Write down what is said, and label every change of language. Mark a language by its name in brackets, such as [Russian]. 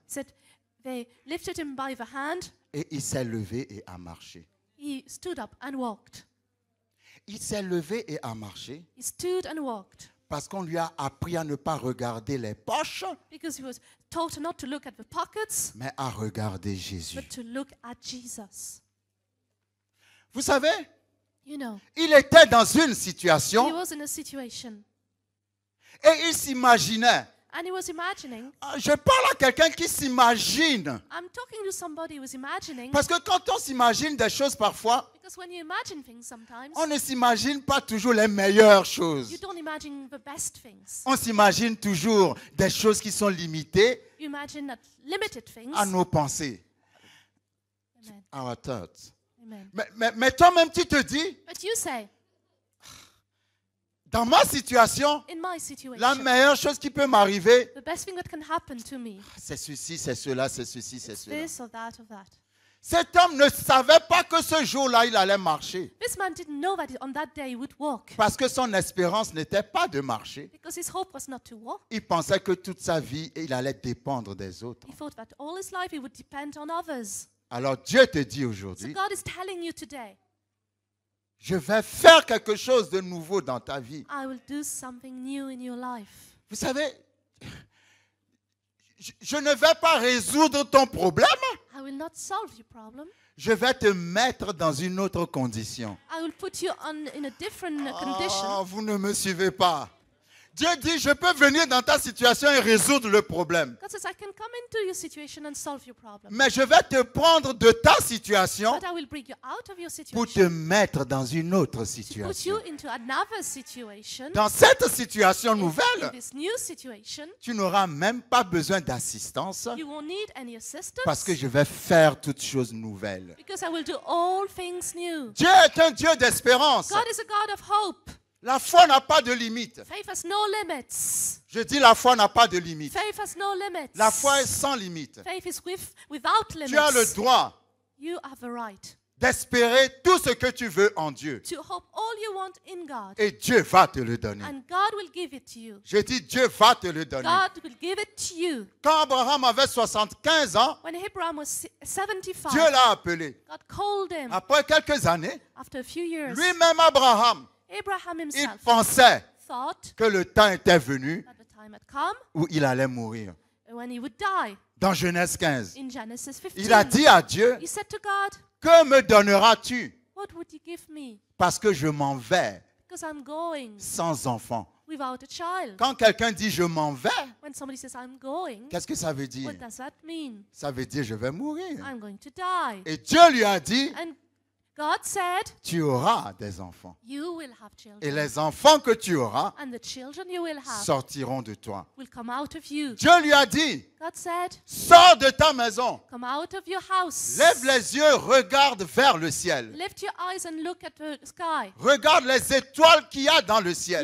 [English] said they lifted him by the hand, [French] et il s'est levé et a marché. [English] he stood up and walked. [French] Il s'est levé et a marché [English] He stood and walked [French] parce qu'on lui a appris à ne pas regarder les poches, [English] because he was told not to look at the pockets, [French] mais à regarder Jésus. [English] but to look at Jesus. [French] Vous savez, [English] You know, [French] il était dans une [English] he [French] situation [English] was in a situation [French] et il s'imaginait. [English] and he was imagining. [French] Je parle à quelqu'un qui s'imagine. [English] I'm talking to somebody who was imagining, [French] Parce que quand on s'imagine des choses parfois, [English] because when you imagine things sometimes, [French] on ne s'imagine pas toujours les meilleures choses. [English] don't imagine the best things. [French] On s'imagine toujours des choses qui sont limitées [English] You imagine that limited things. [French] à nos pensées, [English] Amen. our thoughts. Amen. [French] Mais toi-même, tu te dis, [English] But you say, [French] dans ma situation, [English] in my situation, [French] la meilleure chose qui peut m'arriver, [English] the best thing that can happen to me, [French] c'est ceci, c'est cela, c'est ceci, c'est cela. [English] this or that or that. [French] Cet homme ne savait pas que ce jour-là, il allait marcher. [English] This man didn't know that on that day he would walk, [French] Parce que son espérance n'était pas de marcher. [English] because his hope was not to walk. [French] Il pensait que toute sa vie, il allait dépendre des autres. [English] He thought that all his life he would depend on others. [French] Alors Dieu te dit [English] So [French] aujourd'hui, [English] God is telling you today, [French] je vais faire quelque chose de nouveau dans ta vie. [English] I will do something new in your life. [French] Vous savez, je ne vais pas résoudre ton problème. [English] I will not solve your problem. [French] Je vais te mettre dans une autre condition. [English] I will put you in a different condition. [French] Oh, vous ne me suivez pas. Dieu dit, je peux venir dans ta situation et résoudre le problème. [English] God says, I can come into your situation and solve your problem. [French] Mais je vais te prendre de ta situation [English] But I will bring you out of your [French] pour te [English] situation [French] mettre dans une autre [English] to put [French] situation. [English] you into another situation. [French] Dans cette situation [English] In [French] nouvelle, [English] this new situation, [French] tu n'auras même pas besoin d'assistance [English] you won't need any assistance [French] parce que je vais faire toutes choses nouvelles. [English] because I will do all things new. [French] Dieu est un Dieu d'espérance. [English] God is a God of hope. [French] La foi n'a pas de limite. [English] Faith has no limits. [French] Je dis la foi n'a pas de limite. [English] Faith has no limits. [French] La foi est sans limite. [English] Faith is without limits. [French] Tu as le droit [English] You have the right [French] d'espérer tout ce que tu veux en Dieu. [English] to hope all you want in God. [French] Et Dieu va te le donner. [English] And God will give it to you. [French] Je dis Dieu va te le donner. [English] God will give it to you. [French] Quand Abraham avait 75 ans, [English] When Abraham was 75, [French] Dieu l'a appelé. [English] God called him. [French] Après quelques années, [English] After a few years, [French] lui-même Abraham, [English] Abraham [French] il [English] himself [French] pensait [English] thought [French] que le temps était venu [English] that the time had come [French] où il allait mourir. [English] when he would die. [French] Dans Genèse 15, [English] In Genesis 15, [French] il a dit à Dieu, [English] he said to God, [French] que me donneras-tu [English] what would you give me? [French] parce que je m'en vais [English] Because I'm going [French] sans enfant. [English] without a child. [French] Quand quelqu'un dit je m'en vais, [English] When somebody says I'm going, [French] qu'est-ce que ça veut dire? [English] what does that mean? [French] Ça veut dire je vais mourir. [English] I'm going to die. [French] Et Dieu lui a dit, [English] And God said, [French] tu auras des enfants. [English] you will have [French] Et [English] children. [French] les enfants que tu auras [English] And the children you will have [French] sortiront de toi. [English] will come out of you. [French] Dieu lui a dit, [English] God said, [French] Sors de ta maison. [English] come out of your house. [French] Lève les yeux, regarde vers le ciel. [English] Lift your eyes and look at the sky. [French] Regarde les étoiles qu'il y a dans le ciel.